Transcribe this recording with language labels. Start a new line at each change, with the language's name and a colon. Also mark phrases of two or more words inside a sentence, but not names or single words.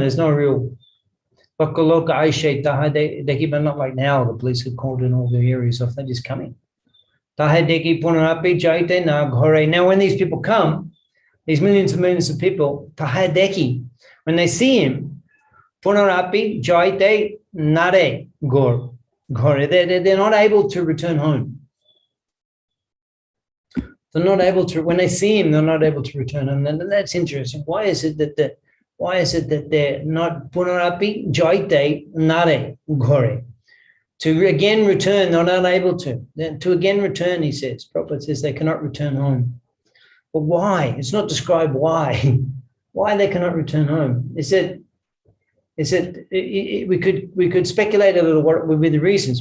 English: There's no real not like now, the police have called in all the areas off. They're just coming. Now when these people come, these millions and millions of people, when they see him,
Bangla: পুনরপি যাইতে নারে ঘর.
English: They're not able to return home. They're not able to, when they see him, they're not able to return home. And that's interesting. Why is it that they're not
Bangla: পুনরপি যাইতে নারে ঘরে?
English: To again return, they're not able to. To again return, he says. Prabhupada says they cannot return home. But why? It's not described why. Why they cannot return home. Is it we could speculate a little what would be the reasons.